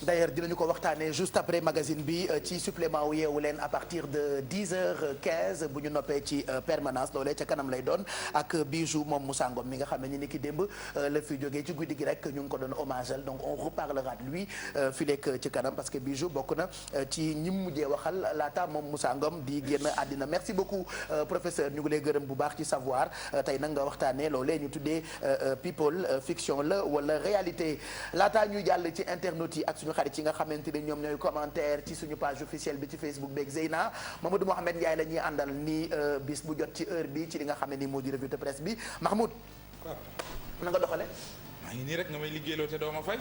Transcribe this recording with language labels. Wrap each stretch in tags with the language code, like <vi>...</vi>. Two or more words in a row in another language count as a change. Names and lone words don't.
<wo>D'ailleurs dinañu ko waxtaanee</wo> <fr>juste après</fr> <wo>magazine bi ci supplément wu yeewu leen</wo> <fr>à partir de 10h15</fr> <wo>bu ñu noppee ci permanence loolee ca kanam lay doon ak Bijou moom Moussa Ngom mi nga xam ne ni ki démb la fi jógee ci guddi gi rek ñu ngi ko doon hommage</wo> <fr>donc on reparlera de lui</fr> <wo>fi lekk ci kanam</wo> <fr>parce que</fr> <wo>Bijou bokk na ci ñi mujjee waxal laata moom Moussa Ngom di génn àddina</wo> <fr>merci beaucoup professeur</fr> <wo>ñu ngi lay gërëm bu baax ci savoir tey nag nga waxtaanee loolee ñu tuddee</wo> <en>people fiction</en> <wo>la wala réalité laataa ñuy jàll ci internautes yi ak suñu xarit yi nga xamante ne ñoom ñooy commentaire ci suñu</wo> <fr>page officielle</fr> <wo>bi ci Facebook beeg Zeyna Mamadou Mohamed Ndiaye la ñuy àndal ni bis bu jot ci heure bi ci li nga xam ne ni moo di</wo> <fr>revue de presse</fr> <wo>bi Mahmoud na nga doxale maa ngi nii rek nga may liggéeyloo te doo ma fay.</wo>